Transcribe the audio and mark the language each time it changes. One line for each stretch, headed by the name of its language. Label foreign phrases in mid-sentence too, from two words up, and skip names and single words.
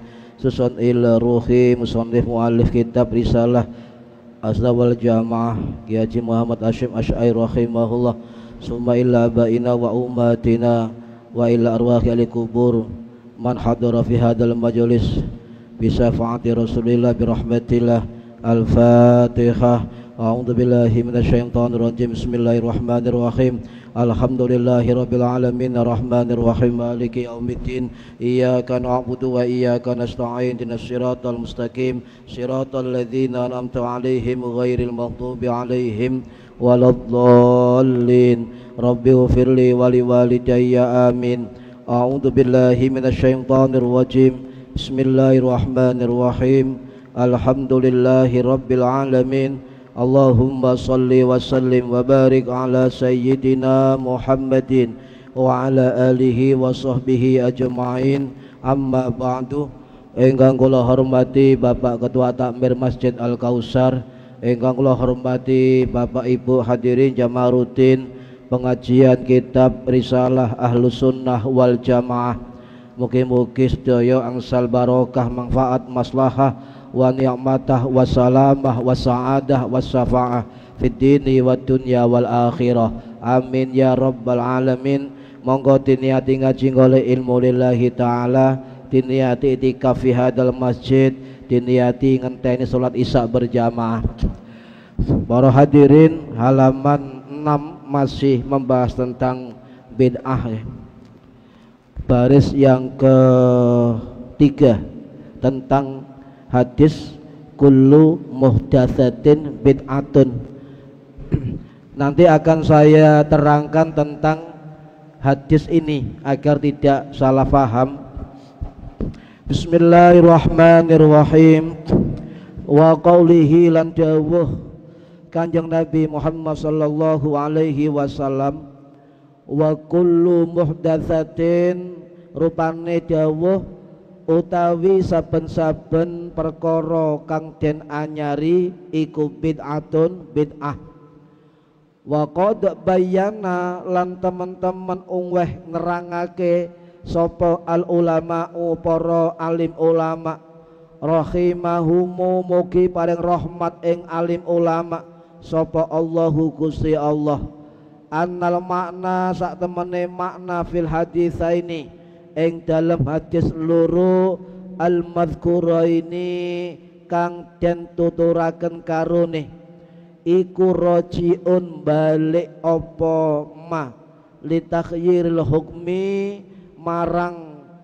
Arabic: خصوصا إلى روح مصنف مؤلف كتاب رسالة السنة والجماعة Kiai Haji Muhammad Hashim Asy'ari rahimahullah. ثم إلى آبائنا وأمهاتنا وإلى أرواح أهل القبور من حضر في هذا المجلس بشفاعة رسول الله برحمة الله. Al-Fatihah. أعوذ بالله من الشيطان الرجيم. بسم الله الرحمن الرحيم. الحمد لله رب العالمين الرحمن الرحيم مالك يوم الدين. إياك نعبد وإياك نستعين. اهدنا الصراط المستقيم. صراط الذين أنعمت عليهم غير المغضوب عليهم ولا الضالين. رب اغفر لي ولوالدي آمين. أعوذ بالله من الشيطان الرجيم. بسم الله الرحمن الرحيم. الحمد لله رب العالمين. اللهم صل وسلم وبارك على سيدنا محمد وعلى آله وصحبه أجمعين. أما بعد.
Javanese: Ingkang kula hormati Bapak Ketua Takmir Masjid Al-Kausar, ingkang kula hormati Bapak Ibu hadirin jamaah rutin pengajian kitab Risalah Ahlus Sunnah wal Jamaah. Mugi-mugi sedaya angsal barokah, manfaat, maslahah
Arabic: ونعمة وسلامة وسعادة وشفاعة في الدين والدنيا والآخرة. آمين يا رب العالمين.
Javanese: Monggo diniati ngaji golek ilmu
Arabic: لله تعالى,
Javanese: diniati itikaf
Arabic: في هذا المسجد,
Javanese: diniati ngenteni salat isya berjamaah.
Indonesian: Para hadirin, halaman 6 masih membahas tentang bid'ah ya. Baris yang ketiga tentang hadis
Arabic: كل محدثة بدعة.
Indonesian: Nanti akan saya terangkan tentang hadis ini agar tidak salah paham.
Arabic: بسم الله الرحمن الرحيم. وقوله
Javanese: lan dawuh Kanjeng Nabi Muhammad
Arabic: صلى الله عليه وسلم, وكل محدثة,
Javanese: rupane dawuh utawi saben-saben perkara kang den anyari iku bid'atun bid'ah.
Arabic: وقد بين
Javanese: lan teman-teman weh nerangake sapa
Arabic: العلماء
Javanese: para alim ulama rahimahumu, mugi paring rahmat ing alim ulama sapa Allahu Gusti Allah.
Arabic: أن المعنى
Javanese: sak temene makna
Arabic: في الحديثين
Javanese: ing dalam hadis loro
Arabic: المذكورين
Javanese: kang den tuturaken karone iku rajiun balik apa
Arabic: ما لتخيير الحكم
Javanese: marang